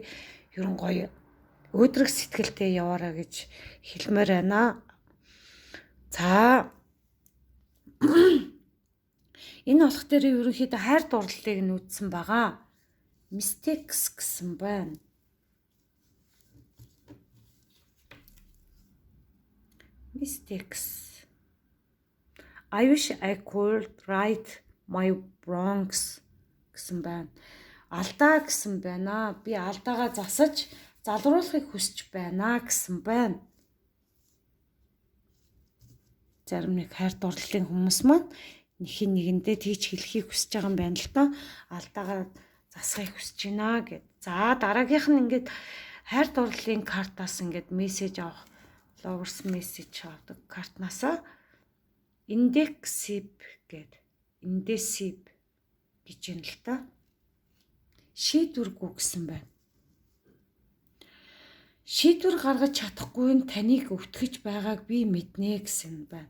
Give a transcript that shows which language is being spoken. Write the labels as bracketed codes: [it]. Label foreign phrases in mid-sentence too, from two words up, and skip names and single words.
[mn] Ер нь гоё өөдрөг сэтгэлтэй яваараа гэж хэлмээр байна. За энэ болох дээр ерөнхийдөө хайр дурлалыг нүүдсэн байгаа. Mistakes гэсэн байна. Mistakes. [en] I wish I could right my wrongs [mn] гэсэн байна. Алдаа гэсэн байна. Би алдаагаа засаж залруулахыг хүсэж байна гэсэн байна. Зарим нэг хайр дурлалын хүмүүс маань нэгэндээ тийч хэлхийг хүсэж байгаа юм байна л та. Алдаагаа засахыг хүсэж байна гэд. За дараагийнх нь ингээд хайр дурлалын картаас ингээд мессеж авах, [en] lovers message [mn] авдаг картнаасаа indecisive гэж юм л та. Шийдвэргүй гэсэн байна. Шийдвэр гаргаж чадахгүй нь таныг өвтгөж байгааг би мэднэ гэсэн байна.